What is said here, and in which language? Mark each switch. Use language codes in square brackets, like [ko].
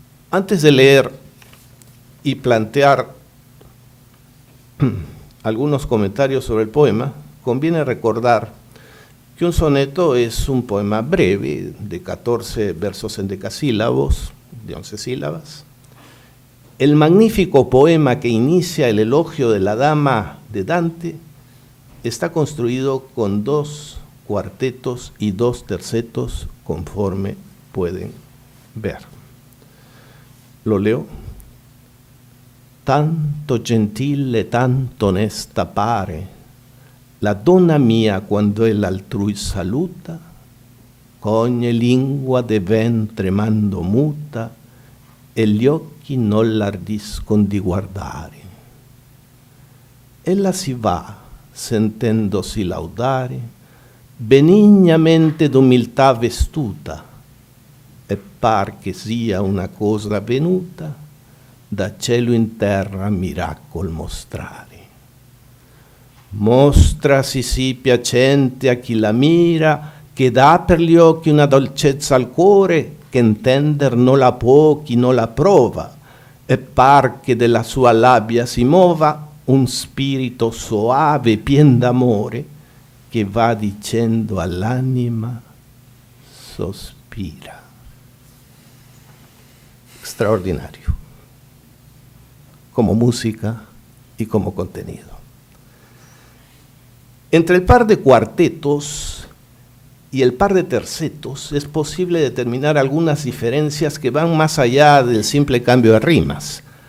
[es] Antes de leer y plantear algunos comentarios sobre el poema, conviene recordar que un soneto es un poema breve, de 14 versos en decasílabos, de 11 sílabas. El magnífico poema que inicia el elogio de la dama de Dante está construido con 2 cuartetos y 2 tercetos, conforme pueden ver. Lo leo. [it] Tanto gentile, tanto onesta pare, la donna mia quando el altrui saluta, cogne lingua de ven tremando muta, e gli occhi non l'ardiscon di guardare. Ella si va, sentendosi laudare, benignamente d'umiltà vestuta, e par che sia una cosa venuta da cielo in terra miracol mostrare. Mostrasi sì piacente a chi la mira, che dà per gli occhi una dolcezza al cuore, che intender non la può chi non la prova, e par che della sua labbia si mova un spirito soave pien d'amore, che va dicendo all'anima sospira. [es] Extraordinario, como música y como contenido. Entre el par de cuartetos y el par de tercetos es posible determinar algunas diferencias que van más allá del simple cambio de rimas.